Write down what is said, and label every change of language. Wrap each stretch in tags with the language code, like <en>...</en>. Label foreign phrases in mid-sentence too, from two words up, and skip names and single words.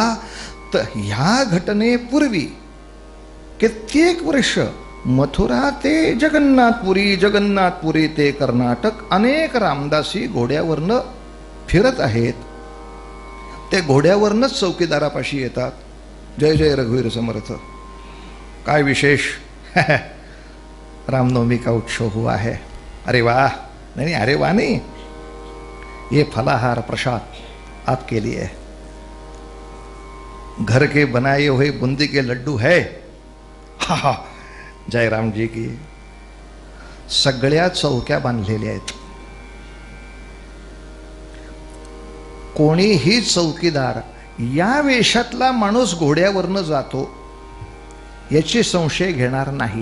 <mr>तर ह्या घटनेपूर्वी कित्येक वर्ष मथुरा ते जगन्नाथपुरी, जगन्नाथपुरी ते कर्नाटक अनेक रामदासी घोड्यावरनं फिरत आहेत. ते घोड्यावरनंच चौकीदारापाशी येतात. जय जय रघुवीर समर्थ. काय विशेष?</mr> <hi>रामनवमी का उत्सव हुआ है. अरे वाह. नहीं, अरे वाह नहीं, ये फलाहार प्रसाद आपके लिए, घर के बनाए हुए बूंदी के लड्डू है. हा हा, जय राम जी की.</hi> <mr>सगळ्या चौक्या बांधलेल्या आहेत. कोणीही चौकीदार या वेशातला माणूस घोड्यावरनं जातो याची संशय घेणार नाही.</mr>